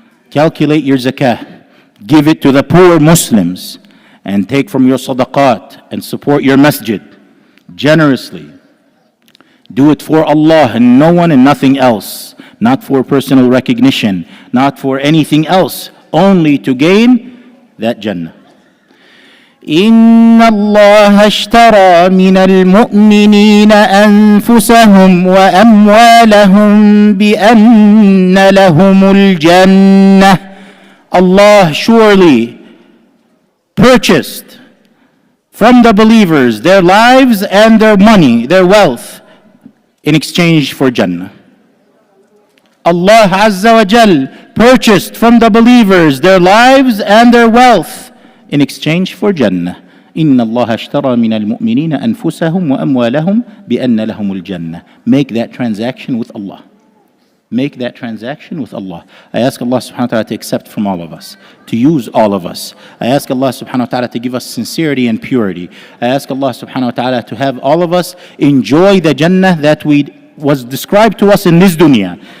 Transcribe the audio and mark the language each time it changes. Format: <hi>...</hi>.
<en>Calculate your zakah. Give it to the poor Muslims. And take from your sadaqat and support your masjid generously. Do it for Allah and no one and nothing else. Not for personal recognition, not for anything else. Only to gain that Jannah.</en> <ar>إن الله اشترى من المؤمنين أنفسهم وأموالهم بأن لهم الجنة.</ar> <en>Allah surely purchased from the believers their lives and their money, their wealth, in exchange for Jannah. Allah Azza wa Jal purchased from the believers their lives and their wealth in exchange for Jannah.</en> <ar>إن الله اشترى من المؤمنين أنفسهم وأموالهم بأن لهم الجنة.</ar> <en>Make that transaction with Allah. Make that transaction with Allah. I ask Allah subhanahu wa ta'ala to accept from all of us, to use all of us. I ask Allah subhanahu wa ta'ala to give us sincerity and purity. I ask Allah subhanahu wa ta'ala to have all of us enjoy the Jannah that was described to us in this dunya.</en>